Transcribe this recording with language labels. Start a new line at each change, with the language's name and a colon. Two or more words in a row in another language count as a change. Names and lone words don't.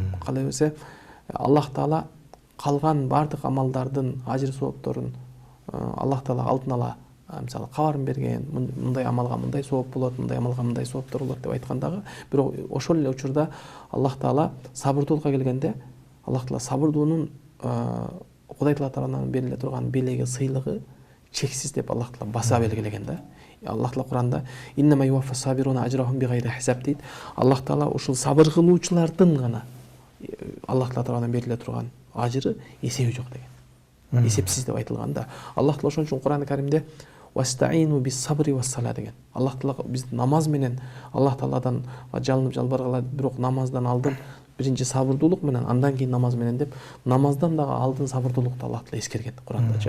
Kyrgyz: Кала берсе Аллах Таала калган бардык амалдардын ажыр соопторун Аллах Таала алдын ала мисалы кабарын берген, мындай амалга мындай сооп болот, мындай амалга мындай сооптор болот деп айткандагы, бирок ошол эле учурда Аллах Таала сабырдуулукка келгенде, Аллах Таала сабырдуунун Кудай Тааланын бериле турган белеги, сыйлыгы чексиз деп Аллах Таала баса белгилеген да. Аллах Таала Куранда
Arabic: إنما يوفى الصابرون أجرهم بغير حساب
Kyrgyz: дейт. Аллах Таала ушул сабыр кылуучулардын гана Аллах Таала тарабынан бериле турган ажыры эсеби жок деген. Эсепсиз деп айтылган да. Аллах Таала ошон үчүн Куран-ы Каримде
Arabic: واستعينوا بالصبر والصلاة
Kyrgyz: деген. Аллах Таала биз намаз менен Аллах Тааладан жалынып жалбаргала, бирок намаздан алдын биринчи сабырдуулук менен, андан кийин намаз менен деп, намаздан дагы алдын сабырдуулукту Аллах Таала эскерген Курандачы.